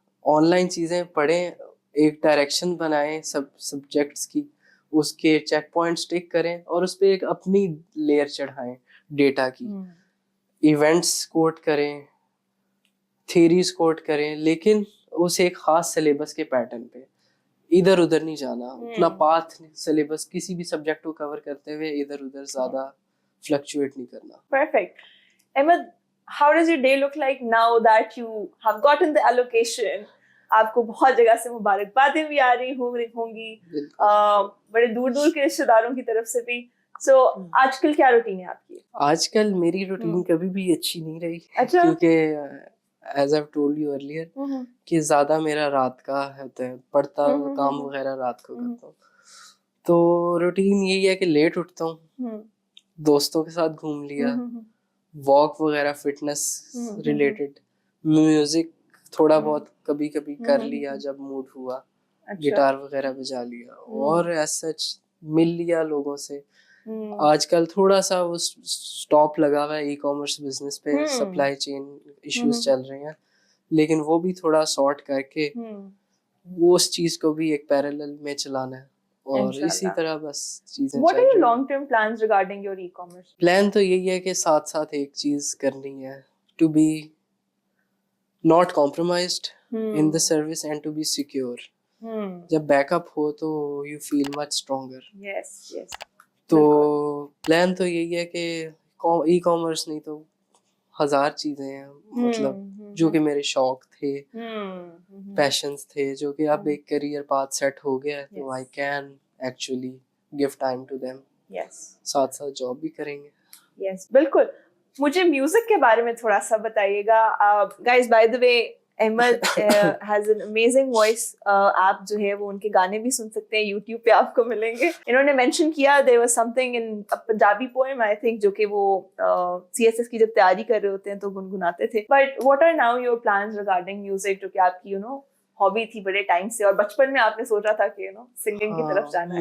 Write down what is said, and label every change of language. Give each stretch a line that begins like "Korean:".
Urdu: On line چیزیں پڑھیں, ایک ڈائریکشن بنائیں سبجیکٹس کی, اس کے چیک پوائنٹس ٹک کریں اور اس پہ ایک اپنی لیئر چڑھائیں ڈیٹا کی. ایونٹس کوٹ کریں, تھیریز کوٹ کریں, لیکن اسے ایک خاص سلیبس کے پیٹرن پہ, ادھر ادھر نہیں جانا. اپنا پاتھ سلیبس کسی بھی سبجیکٹ کو کور کرتے ہوئے ادھر ادھر زیادہ فلکچویٹ نہیں کرنا.
English: Perfect. Ahmed, how does your day look like now that you have gotten the allocation?
Urdu: آپ کو بہت جگہ سے مبارکبادیں بھی آ رہی ہوں گی, بڑے دور دور کے رشتے داروں کی طرف سے بھی. سو آج کل کیا روٹین ہے آپ کی؟ آج کل میری روٹین کبھی بھی اچھی نہیں رہی, کیونکہ
English: as I told you earlier
Urdu: کہ زیادہ میرا رات کا ہوتا ہے, پڑھتا کام وغیرہ رات کو کرتا ہوں. تو روٹین یہی ہے کہ لیٹ اٹھتا ہوں, دوستوں کے ساتھ گھوم لیا, واک وغیرہ فٹنس ریلیٹڈ, میوزک تھوڑا بہت کبھی کبھی کر لیا جب موڈ ہوا, گٹار وغیرہ بجا لیا, اور ایز سچ مل لیا لوگوں سے. آج کل تھوڑا سا وہ اسٹاپ لگا ہوا ہے ای کامرس بزنس پہ, سپلائی چین ایشوز چل رہے ہیں, لیکن وہ بھی تھوڑا سارٹ کر کے وہ اس چیز کو بھی ایک پیرالل میں چلانا ہے, اور اسی طرح بس چیزیں.
English: What are your long term plans regarding your e-commerce?
Urdu: Plan تو یہی ہے کہ ساتھ ساتھ ایک چیز کرنی ہے,
English: To be not compromised in the service and to be secure.
Urdu: جب بیک اپ ہو تو
English: you feel much stronger. Yes.
Urdu: تو پلان تو یہی ہے کہ ای کامرس نہیں تو 1000 چیزیں ہیں, مطلب جو کہ میرے شوق تھے, پیشنز تھے, جو کہ اب ایک کیریئر پاتھ سیٹ ہو گیا ہے, تو
English: I can actually give time to them.
Urdu: ساتھ ساتھ جاب بھی کریں گے. یس بالکل. مجھے میوزک کے بارے میں تھوڑا سا بتائیے گا.
English: Guys by the way Ahmed has an amazing voice.
Urdu: آپ جو ہے وہ ان کے گانے بھی سن سکتے ہیں, یوٹیوب پہ آپ کو ملیں گے. انہوں نے مینشن کیا
English: there was something in a Punjabi poem I think
Urdu: جو کہ وہ CSS کی جب تیاری کر رہے ہوتے ہیں تو گنگناتے تھے.
English: But what are now your plans regarding music
Urdu: جو کہ آپ کی ہابی تھی بڑے ٹائم سے, اور بچپن میں آپ نے سوچا تھا کہ سنگنگ کی طرف جانا ہے؟